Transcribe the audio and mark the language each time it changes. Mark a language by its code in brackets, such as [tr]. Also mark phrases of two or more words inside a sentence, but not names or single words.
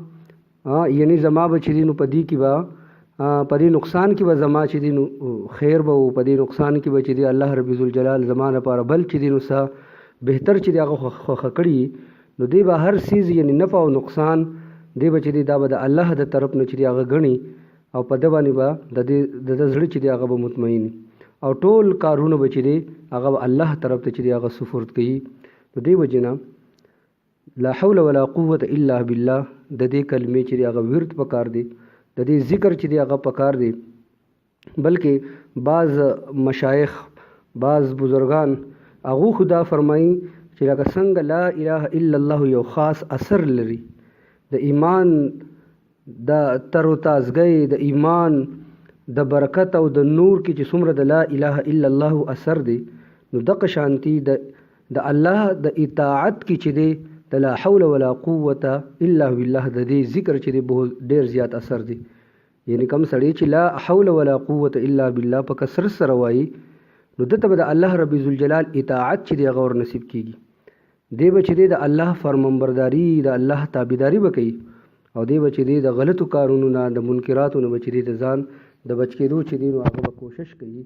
[ps] یعنی زما به چې دی نو په دې کې به په دې نقصان کې به زما چې دی نو خیر به و، په دې نقصان کې به چې دی الله رب ذوالجلال زما لپاره بل چې دی نو څه بهتر چې دی هغه خوښه کړي. نو دی به هر څیز یعنی نفع او نقصان دی به چې دی دا به د الله د طرف نه چې دی هغه ګڼي، او په ده باندې به د زړه چې دی هغه به مطمئن، او ټول کارونه به چې دی هغه به الله طرف ته چې دی هغه سپرد کوي. نو دې وجې نه [ar] لا حول ولا قوة الا بالله [ps] د دې کلمې چې دی هغه ورد پکار دی، د دې ذکر چې دی هغه پکار دی. بلکې بعض مشایخ بعض بزرگان هغو خدا فرمایي چې لکه څنګه [ar] لا اله الا الله [ps] یو خاص اثر لري د ایمان د تر و تازګۍ، د ایمان د برکت او د نور کې چې څومره د [ar] لا اله الا الله [ps] اثر دی، نو دغه شانتي د الله د اطاعت کې چې دی د [ar] لا حول ولا قوة الا بالله [ps] د دې ذکر چې دی بہت ډېر زیات اثر دی. یعنی کم سړی چې [ar] لا حول ولا قوة الا بالله [ps] په کثرت سره وایي، نو دته به د الله رب ذوالجلال اطاعت چې دی هغه ور نصیب کېږي، دی به چې دی د الله فرمانبرداري د الله تابعداري به کوي، او دی به چې دی د غلطو کارونو نه د منکراتو نه به چې دی د ځان د بچ کېدو چې دی نو هغه به کوشش کوي.